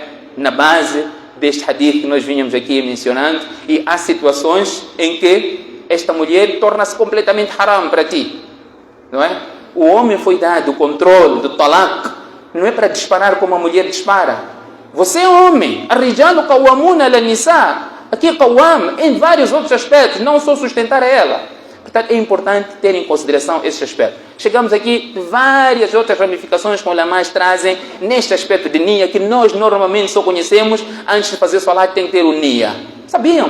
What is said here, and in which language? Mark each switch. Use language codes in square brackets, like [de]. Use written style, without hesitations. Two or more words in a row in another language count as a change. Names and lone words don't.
[pt] Na base deste hadith que nós vínhamos aqui mencionando, e há situações em que esta mulher torna-se completamente haram para ti, não é? O homem foi dado o controle do talaq, não é para disparar como a mulher dispara. Você é homem, [ar] الرجال قوامون على النساء, [pt] aqui qawwam em vários outros aspectos, não só sustentar a ela. Portanto, é importante ter em consideração esse aspecto. Chegamos aqui de várias outras ramificações que os ulamás trazem neste aspecto de niya, que nós normalmente só conhecemos antes de fazer salat, tem que ter o niya. Sabiam?